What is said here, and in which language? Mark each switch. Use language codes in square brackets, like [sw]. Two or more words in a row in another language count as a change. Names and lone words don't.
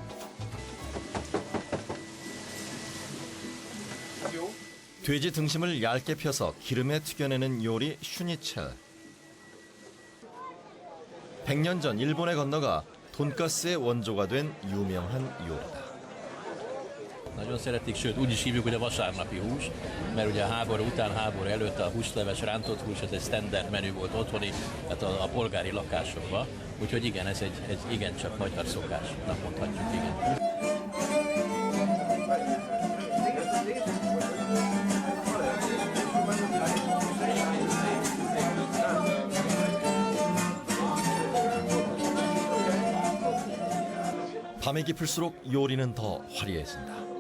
[ko] 돼지 등심을 얇게 펴서 기름에 튀겨내는 요리 슈니첼. 100년 전 일본에 건너가 돈가스의 원조가 된 유명한 요리다. [hu] Nagyon szeretik, sőt úgy is hívjuk, hogy a vasárnapi hús, mert ugye a háború után, háború előtt a húsleves, rántott hús, ez egy standard menü volt otthoni, tehát a polgári lakásokban. Úgyhogy igen, ez egy igencsak magyar szokásnak mondhatjuk, igen. [ko] 밤이 깊을수록 요리는 더 화려해진다.